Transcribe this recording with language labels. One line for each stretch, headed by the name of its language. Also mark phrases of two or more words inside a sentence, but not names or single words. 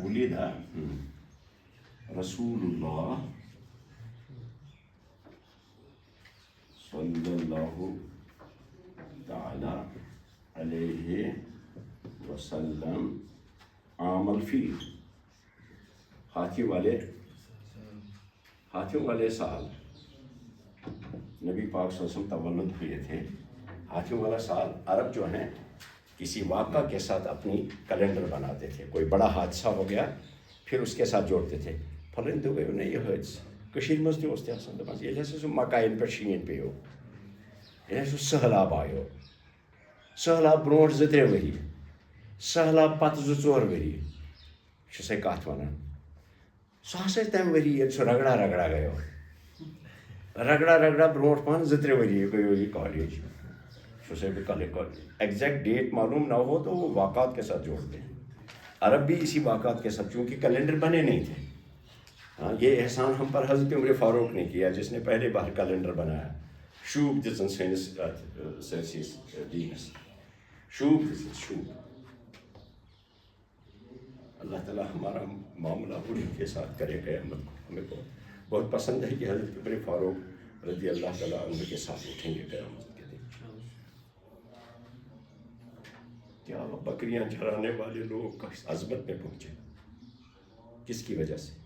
Arabic: ولد رسول اللہ صلی اللہ تعالی علیہ وسلم عام الفیل,
Urdu: ہاتھیوں والے, ہاتھیوں والے سال. نبی پاک صلی اللہ علیہ وسلم تولد ہوئے تھے. ہاتھیوں والا سال عرب جو ہیں کسی واقعہ کے ساتھ اپنی کیلنڈر بناتے تھے. کوئی بڑا حادثہ ہو گیا پھر اس کے ساتھ جوڑتے تھے.
Kashmiri: پھلن دو گئے نہیں یہ حادثہ کشیر مز تہ اوس آسان دپان ییٚلہِ ہسا سُہ مکایَن پٮ۪ٹھ شیٖن پیٚیو, ییٚلہِ ہسا سُہ سہلاب آیو, سہلاب برونٛٹھ 2-3 ؤری, سہلاب پتہٕ 2-4 ؤری چھِ سۄ کتھ ونان. سُہ ہسا تمہِ ؤری ییٚلہِ سُہ رگڑا رگڑا گٔیو, رگڑا رگڑا برونٛٹھ پہن 2-3 ؤری گٔیو یہ کالج.
Urdu: ایگزیکٹ ڈیٹ معلوم نہ ہو تو وہ واقعات کے ساتھ جوڑتے ہیں. عرب بھی اسی واقعات کے ساتھ, چونکہ کیلنڈر بنے نہیں تھے. ہاں یہ احسان ہم پر حضرت عمر فاروق نے کیا جس نے پہلے بار کیلنڈر بنایا.
Kashmiri: شوب دِژن سٲنِس سٲرسٕے دیٖنس, شوب دِژن, شوب.
Urdu: اللہ تعالیٰ ہمارا معاملہ انہیں کے ساتھ کرے قیامت کو. ہمیں بہت پسند ہے کہ حضرت عمر فاروق رضی اللہ تعالیٰ عنہ کے ساتھ اٹھیں گے قیامت کے دن. کیا بکریاں چرانے والے لوگ کس عظمت میں پہنچے, کس کی وجہ سے؟